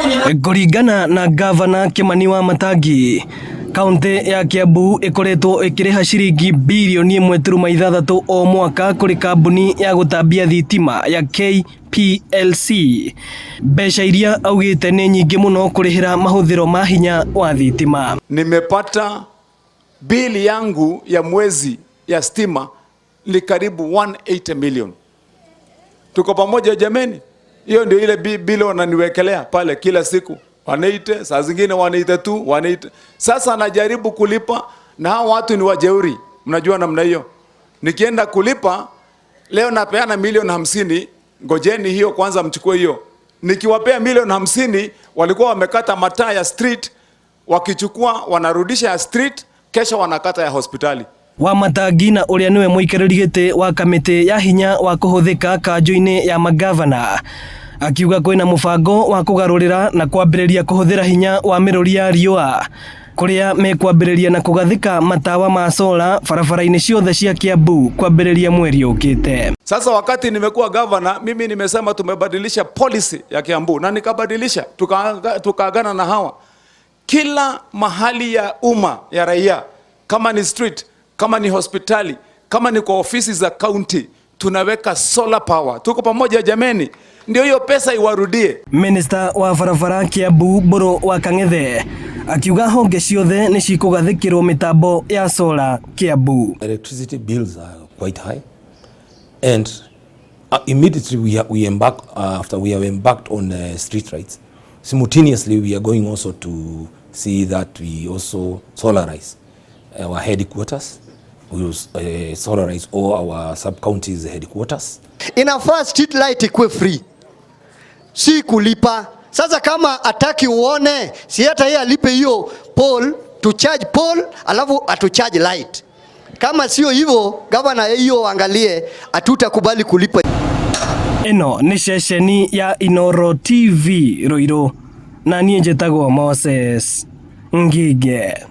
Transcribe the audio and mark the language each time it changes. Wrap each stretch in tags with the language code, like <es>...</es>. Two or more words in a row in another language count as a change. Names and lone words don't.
<ki>Kũringana na gavana Kimani Wamatangi, kaunti ya Kiambu ikoretwo ikiriha ciringi bilioni 1.6 o mwaka kuri kambuni ya gutambia thitima ya KPLC. Mbeca iria augite ni nyingi muno kurihira mahuthiro ma hinya wa thitima.</ki> <sw>Nimepata bili yangu ya mwezi ya stima ni karibu 180 million. Tuko pamoja jameni? Hiyo ndio ile bili wananiwekelea pale kila siku. Wanaite, saa zingine wanaite tu, wanaite. Sasa najaribu kulipa na hao watu ni wajeuri. Mnajua namna hiyo. Nikienda kulipa, leo napeana milioni 50, ngojeni hiyo kwanza mchukue hiyo. Nikiwapea milioni 50, walikuwa wamekata mataa ya street, wakichukua wanarudisha ya street, kesho wanakata ya hospitali.</sw> <ki>Wamatangi na uria niwe muikariri giti wa kamiti ya hinya wa kuhuthika kanjo-ini ya magavana akiuga kwina mubango wa kugarurira na kwambiriria kuhuthira hinya wa miruri ya riua kuria mekwambiriria na kugathika matawa ma solar barabara-ini ciothe cia Kiambu kwambiriria mweri ukite.</ki> <sw>Sasa wakati nimekuwa governor, mimi nimesema tumebadilisha policy ya Kiambu na nikabadilisha, tukaagana na hawa kila mahali ya umma ya raia, kama ni street, kama ni hospitali, kama ni kwa ofisi za county, tunaweka</sw> <en>solar power.</en> <sw>Tuko pamoja jameni, ndio hiyo pesa iwarudie.</sw> <ki>Minister wa barabara Kiambu Mburu wa Kang'ethe akiuga honge ciothe ni cikugathikirwo mitambo ya solar Kiambu.</ki> <en>Electricity bills are quite high and immediately we embark after we have embarked on street rights. Simultaneously we are going also to see that we also solarize our headquarters. We will solarize all our sub-counties headquarters.</en> <sw>Inafaa</sw> <en>street light</en> <sw>ikuwe free, si kulipa. Sasa kama ataki uone, si hata yeye alipe hiyo pole,</sw> <en>to charge pole,</en> <sw>alafu atu</sw> <en>charge light.</en> <sw>Kama sio hivyo, gavana hiyo angalie, hatutakubali kulipa.</sw> <ki>Eno ni ceceni ya Inooro TV Ruiru, na niĩ njĩtagwo Moses Ngige.</ki>